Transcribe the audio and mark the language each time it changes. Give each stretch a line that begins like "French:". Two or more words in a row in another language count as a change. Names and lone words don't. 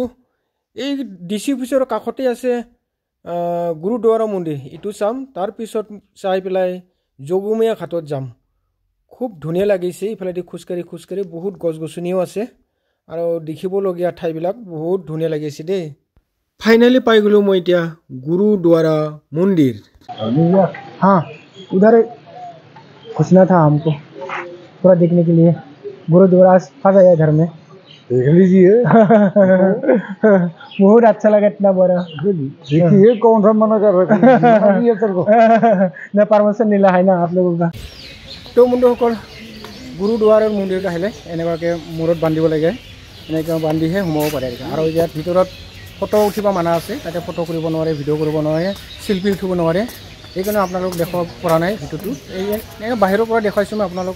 Assamese: এই DC অফিচৰ কাষতে আছে গুৰুদ্বাৰা মন্দিৰ, এইটো চাম। তাৰপিছত চাই পেলাই যোগীময়া ঘাটত যাম। খুব ধুনীয়া লাগিছে ইফালেদি খোজকাঢ়ি বহুত গছ গছনিও আছে আৰু দেখিবলগীয়া ঠাইবিলাক বহুত ধুনীয়া লাগিছে দেই। ফাইনেলি পাই গ'লোঁ মই এতিয়া गुरुद्वारा मंदिर।
Hindi: हाँ उधर घुसना था हमको पूरा देखने के लिए। गुरुद्वारा फंस गया घर में, देख लीजिए। बहुत अच्छा लगा, इतना बड़ा। देखिए कौन सा मना कर रहा है। परमिशन मिला है ना आप लोगों का।
Assamese: तो बंधुসকল गुरुद्वारार मन्दिर আহিলে এনেকুৱাকৈ মূৰত বান্ধিব লাগে, এনেকৈ বান্ধিহে সোমাব পাৰে। আৰু ইয়াত ভিতৰত ফটো উঠিব মানা আছে, তাতে ফটো কৰিব নোৱাৰে, ভিডিঅ' কৰিব নোৱাৰে, চেল্ফি উঠিব নোৱাৰে। সেইকাৰণে আপোনালোক দেখাব পৰা নাই ভিডিঅ'টো। এই বাহিৰৰ পৰা দেখাইছোঁ মই আপোনালোকক।